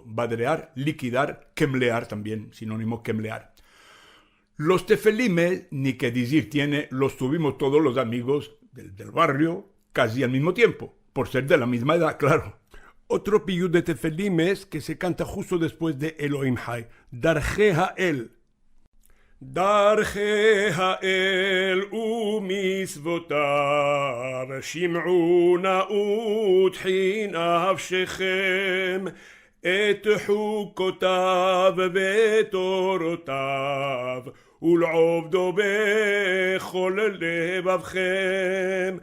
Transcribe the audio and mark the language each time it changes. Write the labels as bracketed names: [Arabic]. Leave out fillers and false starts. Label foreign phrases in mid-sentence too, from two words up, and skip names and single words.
[Spanish] Badrear, liquidar, quemlear también, sinónimo quemlear. Los tefelimes, ni que decir tiene, los tuvimos todos los amigos del barrio casi al mismo tiempo, por ser de la misma edad, claro. Otro piyut de tefelimes que se canta justo después de Elohim Hay, Darje Ha'el. [Hebrew] דרכי האל ומצוותיו, שמעו נא ותחי נפשכם, את חוקותיו ותורותיו, ולעובדו בכל לבבכם.